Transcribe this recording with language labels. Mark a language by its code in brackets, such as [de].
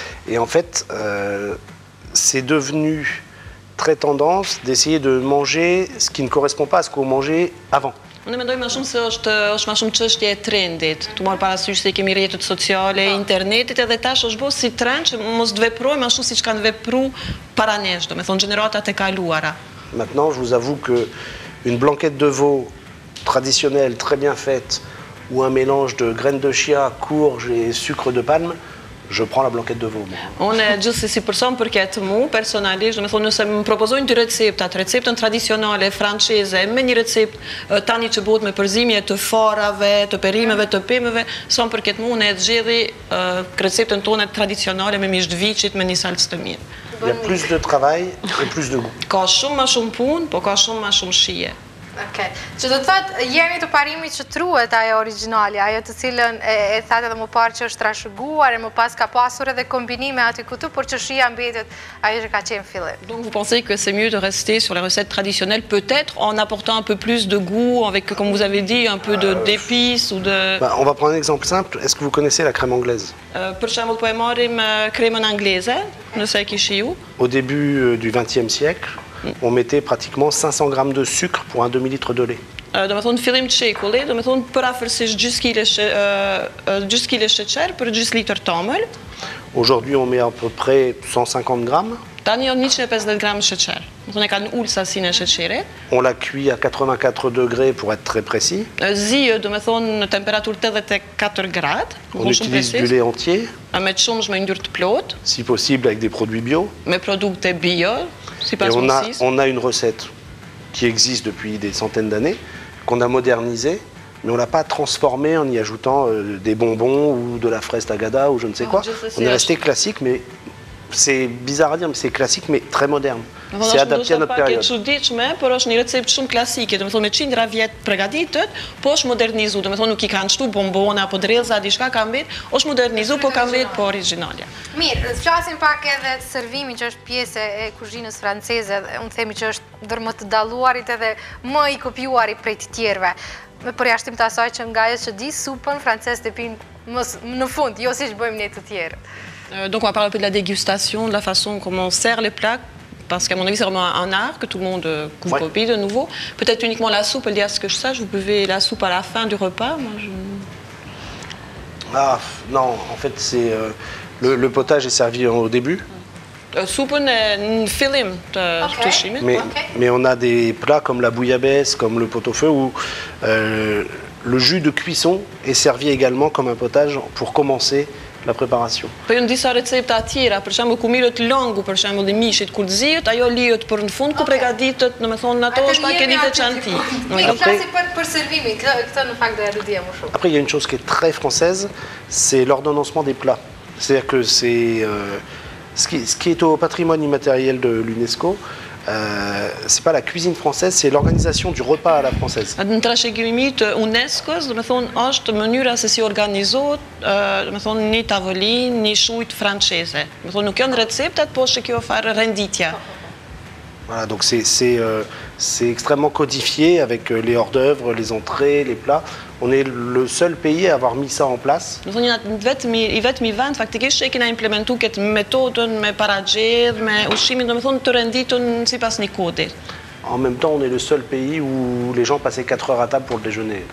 [fr] Et en fait, c'est devenu très tendance d'essayer de manger ce qui ne correspond pas à ce qu'on mangeait avant. [sq] Unë mendoj më shumë se është më shumë çështje e trendit. Tu marr parasysh se kemi rrjetet sociale, internetit edhe tash është bërë si trend që mos të veprojmë ashtu siç kanë vepruar para nesh, domethënë gjeneratat e kaluara. [fr] Maintenant, je vous avoue que une blanquette de veau traditionnelle, très bien faite, ou un mélange de graines de chia, courge et sucre de palme, je prends la blanquette de veau. [sq] Unë gjithsesi për sa më përket mu, personalisht, domethënë nëse më propozojnë dy receptat, receptën tradicionale franceze me një recept tani që bëhet me përzimje të farave, të perimeve, të pemëve, sa më përket mu, unë e zgjedhi receptën tonë tradicionale me misht viçit me një salcë të mirë. [fr] Il y a plus de travail et plus de goût. [sq] Ka shumë më shumë punë, po ka shumë më shumë shije. Okej. Që do të thotë jemi të parimit që truhet ajo origjinali, ajo të cilën e thatë edhe më parë që është trashëguar e më pas ka pasur edhe kombinime aty këtu, por që shija mbetet ajo që ka qenë fillim. [fr] Donc vous pensez que c'est mieux de rester sur les recettes traditionnelles, peut-être en apportant un peu plus de goût, avec, comme vous avez dit, un peu d'épices ou de... On va prendre un exemple simple. Est-ce que vous connaissez la crème anglaise? [sq] Për shembull, po e marrim kremën angleze, nëse e kishi ju. [fr] Au début du XXe siècle, on mettait pratiquement 500 grammes de sucre pour un demi-litre de lait. [sq] Do me thonë fillim të shekullit, do me thonë për afërsisht gjys kile sheqer për gjys litër tamël. [fr] Aujourd'hui, on met à peu près 150 grammes. [sq] Tani janë 150 gram sheqer. Do thonë e kanë ulë sasinë e sheqerit. [fr] On la cuit à 84 degrés pour être très précis. [sq] Zihet, do me thonë në temperaturë 84 gradë. [fr] On utilise du lait entier. [sq] Me të shumë me ngjyrë të plotë. [fr] Si possible avec des produits bio. [sq] Me produkte bio. [fr] Et on a une recette qui existe depuis des centaines d'années, qu'on a modernisée, mais on ne l'a pas transformée en y ajoutant des bonbons ou de la fraise tagada ou je ne sais quoi. On est resté classique, mais c'est bizarre à dire, mais c'est classique, mais très moderne. C'est adapté à notre période. [sq] Është çuditshme, por është një recept shumë klasike, domethënë me qindra vjet përgatitet, po është modernizuar, domethënë nuk I kanë shtu bombona apo drellza, diçka ka mbet, është modernizuar, po ka mbet po origjinale. Mirë, flasim pak edhe servimin që është pjesë e kuzhinës franceze, unë themi që është ndër më të dalluarit edhe më I kopjuarit prej të tjerëve. Me përjashtim të asaj që nga ajo që di supën francezët e pinë në fund, jo siç bëjmë ne të tjerët. [fr] Donc on va parler un peu de la dégustation, de la façon comment on sert les plats, parce qu'à mon avis c'est vraiment un art que tout le monde copie de nouveau. Peut-être uniquement la soupe, elle dit à ce que je sache, vous buvez la soupe à la fin du repas. Moi, Ah non, en fait c'est le potage est servi au début. [sq] Soupën në fillim të ushqimit. [fr] Mais on a des plats comme la bouillabaisse, comme le pot-au-feu où le jus de cuisson est servi également comme un potage pour commencer la préparation. [sq] Po janë disa recepta tjera, për shembull ku mirët longu, për shembull I mishit kur zihet, ajo lihet për në fund ku përgatitet, domethënë ato është pak e një veçanti. Ne flasim për servimin, këtë në fakt doja të dija më shumë. [fr] Après il y a une chose qui est très française, c'est l'ordonnancement des plats. C'est-à-dire que c'est ce qui est au patrimoine immatériel de l'UNESCO. C'est pas la cuisine française, c'est l'organisation du repas à la française. [sq] Në trashëgimimin të UNESCO-s, domethënë është mënyra se si organizohet, domethënë një tavolinë, një shujt franceze. Domethënë nuk janë receptat, po është kjo farë renditja. [fr] Voilà, donc c'est extrêmement codifié avec les hors-d'œuvre, les entrées, les plats. On est le seul pays à avoir mis ça en place. [sq] Do thonë I vetmi vend faktikisht që e kena implementuar këtë metodën me paragjedh, me ushqimin, domethënë të renditën sipas një kodi. [fr] En même temps, on est le seul pays où les gens passaient 4 heures à table pour le déjeuner.